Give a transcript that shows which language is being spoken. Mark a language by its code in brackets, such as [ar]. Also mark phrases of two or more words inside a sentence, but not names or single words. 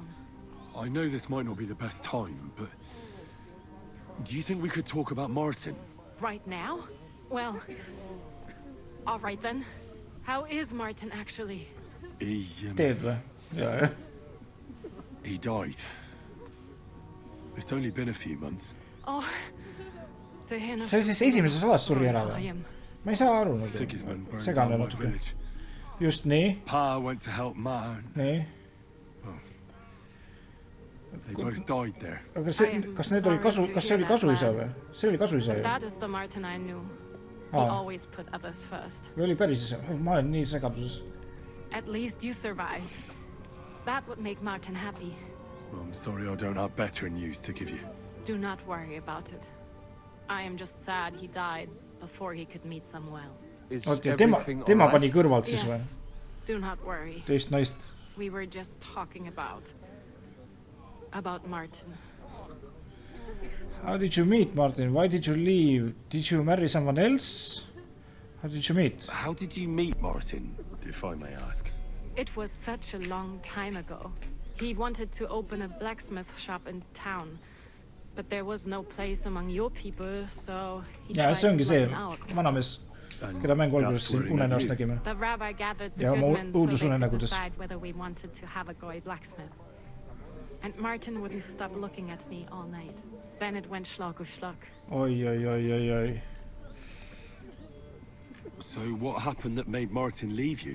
[en] I know this might not be the best time, but do you think we could talk about Martin? Right now? Well, all right then. How is Martin actually? Dead või? Yeah. He died. It's only been a few months. Oh. [et] See siis esimeses osas suri ära või? Ma ei saa aru nagu. Segane natuke. Just nii. [en] Pa went to help Ma. [et] Nii. [en] They both died there. [et] Aga kas see oli kasuisa või? See oli kasuisa ju. [en] That is the Martin I knew. He always put others first. [et] Või oli päris isa? Ma olen nii segaduses. [en] At least you survived. That would make Martin happy. Well, I'm sorry I don't have better news to give you. Do not worry about it. I am just sad he died before he could meet Samuel. Is everything all right? [et] Pani kõrvalt siis või? [en] Yes. Do not worry. [et] Teist naist. [en] We were just talking about Martin. How did you meet Martin? Why did you leave? Did you marry someone else? How did you meet? How did you meet Martin, if I may ask? It was such a long time ago. He wanted to open a blacksmith shop in town, but there was no place among your people, so he tried to find out. [et] Vanamees, keda mängu alguses unenäost nägime. [en] The rabbi gathered the good men so they could decide whether we wanted to have a Goy blacksmith. And Martin wouldn't stop looking at me all night. Then it went [de] schlag auf schlag. [et] Oi. [en] So what happened that made Martin leave you?